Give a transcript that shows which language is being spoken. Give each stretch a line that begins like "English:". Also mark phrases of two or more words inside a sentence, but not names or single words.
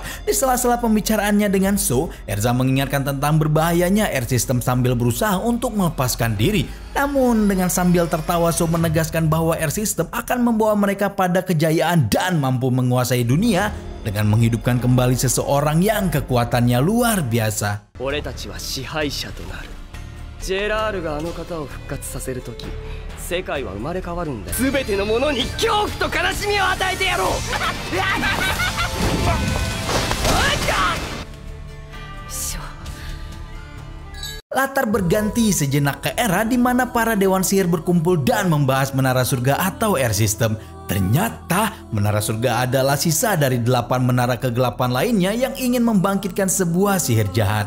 Indonesian: Di sela-sela pembicaraannya dengan So, Erza mengingatkan tentang berbahayanya Air System sambil berusaha untuk melepaskan diri. Namun dengan sambil tertawa, So menegaskan bahwa Air System akan membawa mereka pada kejayaan dan mampu menguasai dunia dengan menghidupkan kembali seseorang yang kekuatannya luar biasa.
Japanese: ジェラールがあの方を復活させるとき、世界は生まれ変わるんだ。全てのものに恐怖と悲しみを与えてやろう。
Indonesian: Latar berganti sejenak ke era di mana para dewan sihir berkumpul dan membahas Menara Surga atau Air System. Ternyata Menara Surga adalah sisa dari 8 menara kegelapan lainnya yang ingin membangkitkan sebuah sihir jahat.